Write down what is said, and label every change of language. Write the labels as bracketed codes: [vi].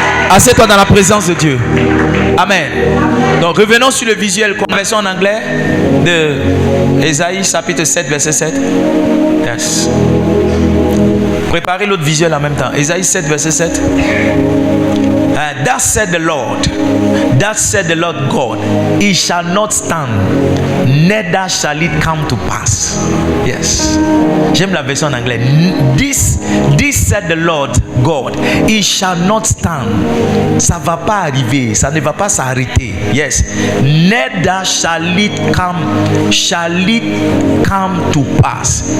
[fr] Assieds-toi dans la présence de Dieu. Amen. Donc revenons sur le visuel, conversion en anglais de Ésaïe chapitre 7 verset 7. [en] Yes. [fr] Préparez l'autre visuel en même temps. Ésaïe 7 verset 7. [en] That said the Lord, that said the Lord God, it shall not stand, neither shall it come to pass. Yes. [fr] J'aime la version en anglais. [en] This said the Lord God, it shall not stand. [fr] Ça va pas arriver, ça ne va pas s'arrêter. [en] Yes. Neither shall it come to pass.